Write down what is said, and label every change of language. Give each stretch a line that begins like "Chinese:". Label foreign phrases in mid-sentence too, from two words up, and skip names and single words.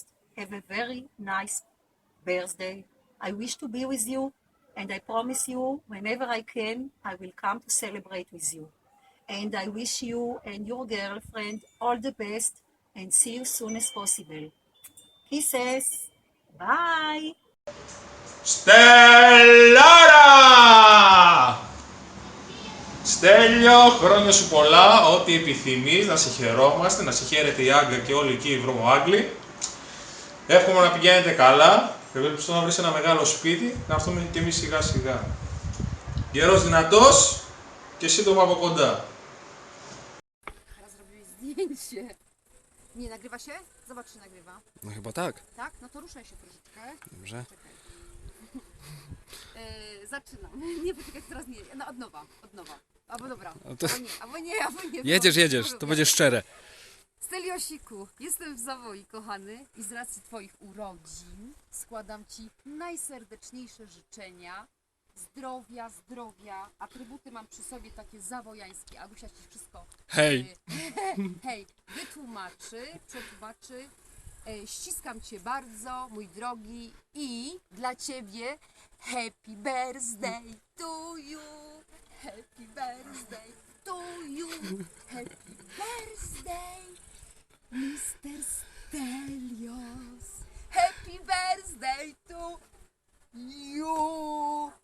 English: Have a very nice birthday. I wish to be with you, and I promise you, whenever I can, I will come to celebrate with you. And I wish you and your girlfriend all the best, and see you soon as possible. Kisses. Bye.
Greek: Στελλάρα! Στέλιο, χρόνια σου πολλά, ό,τι επιθυμείς, να σε χαιρόμαστε, να σε χαίρεται η Άγκα και όλοι εκεί οι βρωμοάγγλοι. Εύχομαι να πηγαίνετε καλά, ευελπιστώ να βρεις ένα μεγάλο σπίτι, να έρθουμε και εμείς σιγά σιγά. Γερός δυνατός και σύντομα από κοντά.
Polish: Zdjęcie. Nie, nagrywa się? Zobacz, czy nagrywa. No chyba tak. Tak? No to ruszaj się troszeczkę. Dobrze. Czekaj. Zaczynam. Nie, poczekaj, teraz nie. No od nowa. Albo dobra. No to... Albo nie. Jedziesz, to będzie szczere. Steliosiku, jestem w Zawoi, kochany, i z racji Twoich urodzin składam Ci najserdeczniejsze życzenia. Zdrowia. Atrybuty mam przy sobie takie zawojańskie. Agusia Ci wszystko przetłumaczy. Ściskam Cię bardzo, mój drogi, i dla Ciebie
English: happy birthday to you. Happy birthday to you. Happy birthday, Mr. Stelios. Happy birthday to you.